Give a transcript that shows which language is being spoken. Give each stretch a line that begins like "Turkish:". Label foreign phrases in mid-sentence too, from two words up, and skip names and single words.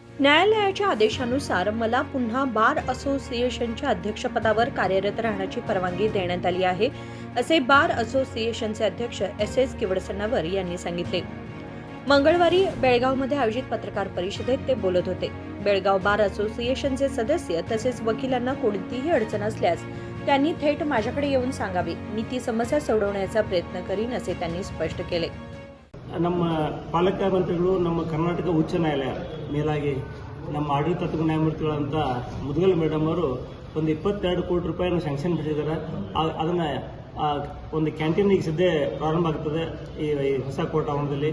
Marathi: न्यायालयाच्या आदेशानुसार मला पुन्हा बार असोसिएशनच्या अध्यक्षपदावर कार्यरत राहण्याची परवानगी देण्यात आली आहे, असे बार असोसिएशनचे अध्यक्ष एस किवडसन्नावर यांनी सांगितले. मंगळवारी बेळगावमध्ये आयोजित पत्रकार परिषदेत ते बोलत होते. बेळगाव बार असोसिएशनचे सदस्य तसेच वकिलांना कोणतीही अडचण असल्यास त्यांनी थेट माझ्याकडे येऊन सांगावी. मी ती समस्या सोडवण्याचा प्रयत्न करीन, असे त्यांनी स्पष्ट केले.
Kannada: ನಮ್ಮ ಪಾಲಕ ಮಂತ್ರಿಗಳು ನಮ್ಮ ಕರ್ನಾಟಕ ಉಚ್ಚ ನ್ಯಾಯಾಲಯ ಮೇಲಾಗಿ ನಮ್ಮ ಆಡಳಿತಾತ್ಮಕ ನ್ಯಾಯಮೂರ್ತಿಗಳಂತ ಮುದ್ಗಲ್ ಮೇಡಮ್ ಅವರು ಒಂದು 22 ಕೋಟಿ ರೂಪಾಯಿನ ಸ್ಯಾಂಕ್ಷನ್ ಮಾಡಿದ್ದಾರೆ. ಅದನ್ನು ಒಂದು ಕ್ಯಾಂಟೀನ್ ಈಗ ಸದ್ಯ ಪ್ರಾರಂಭ ಆಗ್ತದೆ ಈ ಹೊಸ ಕೋರ್ಟ್ ಆವರಣದಲ್ಲಿ.